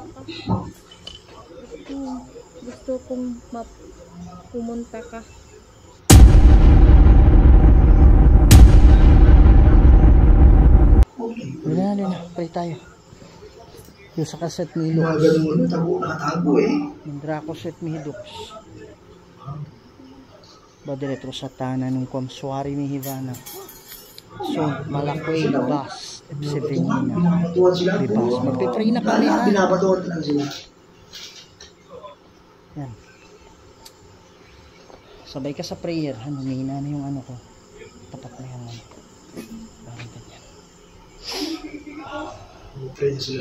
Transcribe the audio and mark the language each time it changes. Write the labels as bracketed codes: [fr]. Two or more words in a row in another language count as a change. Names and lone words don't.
[tl] Gusto kong pumunta ka. Halika, pray tayo. Yung sa kaset ni Lux. Nakatago eh. Yung Dracoset Mihidux. Badiretro Satana nung Kwamsuari Mihivana. So, Malakway Bas. Sevenina. Bibas. Magpipray na kami ha. Binabatuan lang sila. Yan. Sabay ka sa prayer. Humihina na yung ano ko. Tapat na yung ano. Parang ganyan. Pray sila.